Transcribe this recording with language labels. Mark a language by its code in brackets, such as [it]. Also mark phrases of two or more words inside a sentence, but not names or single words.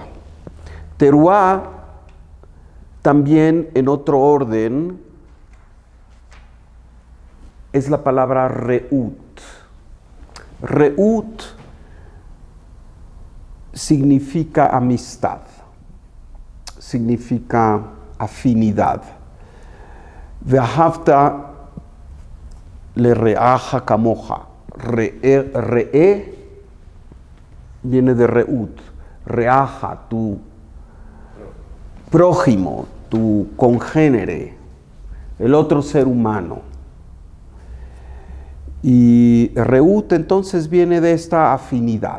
[es] Teruah también en otro orden es la palabra Reut. Reut significa amistad, significa afinidad. [he] ואהבת לרעך כמוך. [es] Re'e viene de Reut. Reaja, tu prójimo, tu congénere, el otro ser humano. Y Reut entonces viene de esta afinidad.